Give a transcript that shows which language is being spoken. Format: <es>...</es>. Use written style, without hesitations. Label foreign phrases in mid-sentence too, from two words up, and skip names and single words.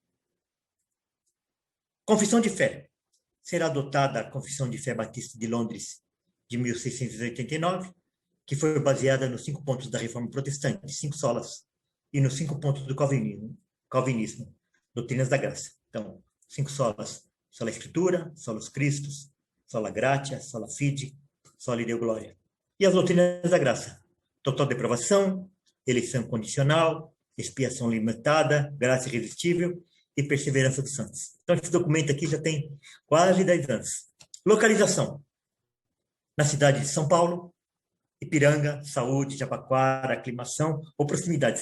<pt>Confissão de fé. Será adotada a Confissão de Fé Batista de Londres de 1689, que foi baseada nos 5 pontos da Reforma Protestante, 5 solas, e nos 5 pontos do Calvinismo, doutrinas da graça. Então, 5 solas:</pt> <la>sola Escritura, solos Christus, sola Gratia, sola Fide, sola Deo Gloria.</la> <pt>E as doutrinas da graça: total depravação, eleição condicional, expiação limitada, graça irresistível e perseverança dos santos. Então, esse documento aqui já tem quase 10 anos. Localização: na cidade de São Paulo, Ipiranga, Saúde, Jabaquara, Aclimação ou proximidades.</pt>